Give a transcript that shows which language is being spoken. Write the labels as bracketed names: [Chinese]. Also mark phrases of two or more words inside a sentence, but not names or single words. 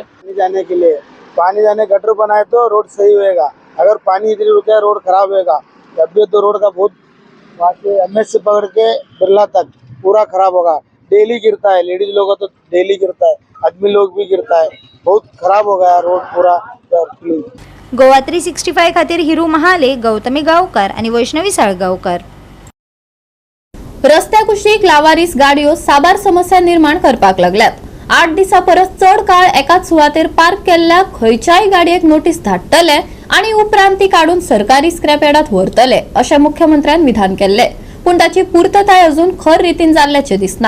[Hindi] जाने के लिए पानी जाने गटर बनाए तो रोड सही होएगा, अगर पानी इधर रुके रोड खराब होएगा। जब भी तो रोड का बहुत वहाँ से MS से पकड़ के बिरला तक पूरा खराब होगा। डेली गिरता है, लेडीज लोगों तो डेली गिरता है, आदमी लोग भी गिरता है, बहुत खराब हो गया रोड पूरा। [Konkani] गोवा 365 खातीर हिरू महाले, गौतमी गावकर आणि वैष्णवी साळगावकर। रस्त्या कुशीक लावारीस गाडयो साबार समस्या निर्माण करपाक लागल्यात। 8 दिसा परस चड काळ एकाच सुवातेर पार्क केल्ल्या खंयच्याय गाडयेक नोटीस धाडटले आणि उपरांत ती काढून सरकारी स्क्रॅप यार्डात व्हरतले अशें मुख्यमंत्र्यान विधान केल्ले, पूण ताची पूर्तताय अजून खर रितीन जाल्ल्याचे दिसना।